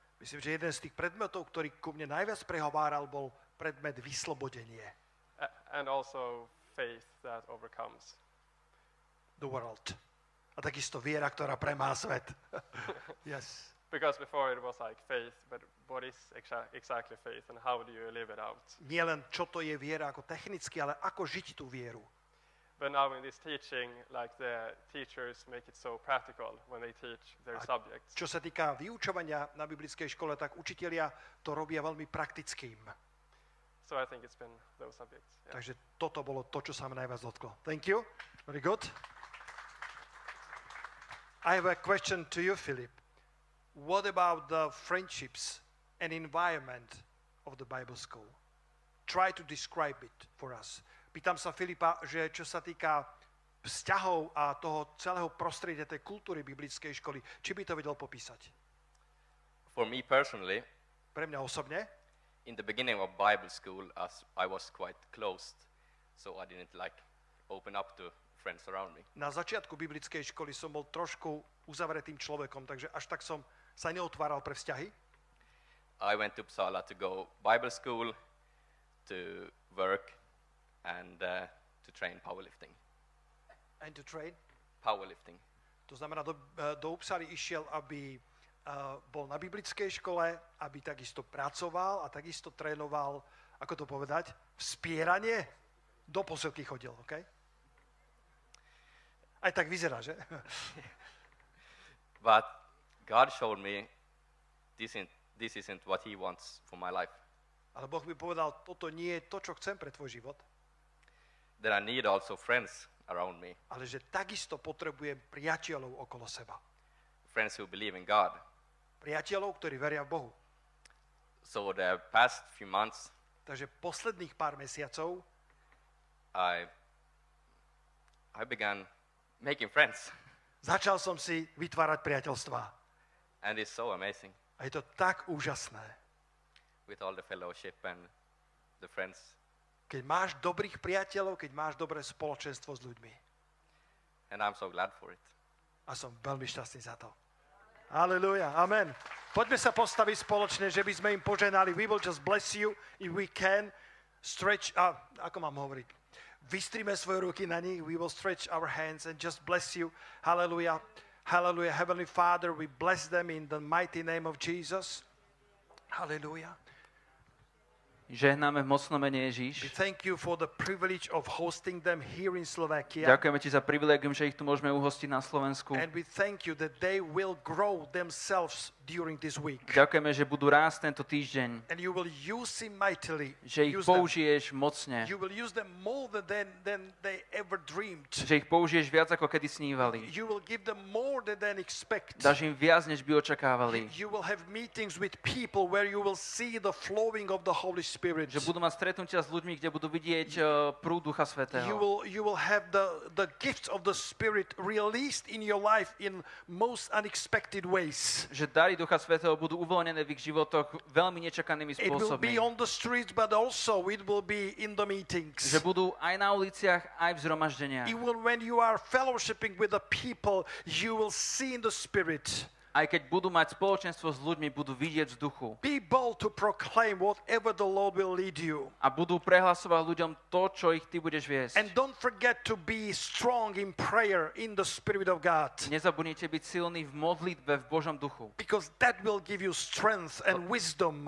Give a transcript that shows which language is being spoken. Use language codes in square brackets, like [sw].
[sk] Myslím, že jeden z tých predmetov, ktorý ku mne najviac prehováral, bol predmet vyslobodenie. [en] And also faith that overcomes the world. [sk] A takisto viera, ktorá premá svet. [en] Yes. Because before it was like faith, but what is exactly faith and how do you live it out? [sk] Nie len čo to je viera ako technicky, ale ako žiť tú vieru. [en] But now in this teaching, like the teachers make it so practical when they teach their subjects. [sk] Čo sa týka vyučovania na biblickej škole, tak učitelia to robia veľmi praktickým. [en] So I think it's been those subjects. Yeah. [sk] Takže toto bolo to, čo sa ma najviac dotklo. [en] Thank you. Very good. I have a question to you, Philip. What about the friendships and environment of the Bible school? Try to describe it for us. [sk] Pýtam sa Filipa, že čo sa týka vzťahov a toho celého prostredia tej kultúry biblickej školy, či by to vedel popísať? [en] For me personally, [sk] pre mňa osobne, [en] in the beginning of Bible school, I was quite closed, so I didn't like open up to friends around me. [sk] Na začiatku biblickej školy som bol trošku uzavretým človekom, takže až tak som sa neotváral pre vzťahy. [en] I went to Uppsala to go Bible school, to work, and to train powerlifting. And to train? Powerlifting. [sk] To znamená, do Uppsaly išiel, aby bol na biblickej škole, aby takisto pracoval a takisto trénoval, ako to povedať, vzpieranie. Do posilky chodil, OK? Aj tak vyzerá, že? [en] But God showed me this isn't what He wants for my life. [sk] Ale Boh mi povedal, toto nie je to, čo chcem pre tvoj život. [en] That I need also friends around me. [sk] Ale že takisto potrebujem priateľov okolo seba. [en] Friends who believe in God. [sk] Priateľov, ktorí veria v Bohu. [en] So the past few months, [sk] takže posledných pár mesiacov [en] I began making friends. [sk] Začal som si vytvárať priateľstvá. [en] And it's so amazing [sk] A je to tak úžasné. [en] with all the fellowship and the friends. [sk] Keď máš dobrých priateľov, keď máš dobré spoločenstvo s ľuďmi. [en] And I'm so glad for it. [sk] A som veľmi šťastný za to. Halleluja, amen. Poďme sa postaviť spoločne, že by sme im poženali. [en] We will just bless you if we can. [sk] Stretch, ako mám hovoriť? Vystrime svoje ruky na nich. [en] We will stretch our hands and just bless you. Hallelujah. Hallelujah. Heavenly Father, we bless them in the mighty name of Jesus. Hallelujah. [sk] Žehnáme v mocnom mene [en] We [sk] Ježíš. [en] thank you for the privilege of hosting them here in Slovakia. [sk] Ďakujeme ti za privilégium, že ich tu môžeme uhostiť na Slovensku. [en] And we thank you that they will grow themselves during this week. [sk] Ďakujeme, že budú rásť tento týždeň, [en] And you will use him mightily. [sk] že ich [en] Use them. [sk] použiješ mocne, [en] You will use them more than they ever dreamed. [sk] že ich použiješ viac, ako kedy snívali. [en] You will give them more than expect. [sk] Dáš im viac, než by očakávali. [en] You will have meetings with people where you will see the flowing of the Holy Spirit. [sk] Že budú mať stretnutia s ľuďmi, kde budú vidieť prúd Ducha Svätého. [en] You will have the gifts of the Spirit released in your life in most unexpected ways. [sk] Že dary Ducha Svätého budú uvoľnené v ich životoch veľmi nečakanými [en] It will be on the streets, but also it will be in the meetings. [sk] Že budú aj na uliciach, aj v zhromaždeniach. [en] Even when you are fellowshipping with the people, you will see in the Spirit. [sk] Aj keď budú mať spoločenstvo s ľuďmi, budú vidieť v duchu. [en] Be bold to proclaim whatever the Lord will lead you. [sk] A budú prehlasovať ľuďom to, čo ich ty budeš viesť. [en] And don't forget to be strong in prayer in the Spirit of God. [sk] Nezabudnite byť silní v modlitbe v Božom duchu. [en] Because that will give you strength and wisdom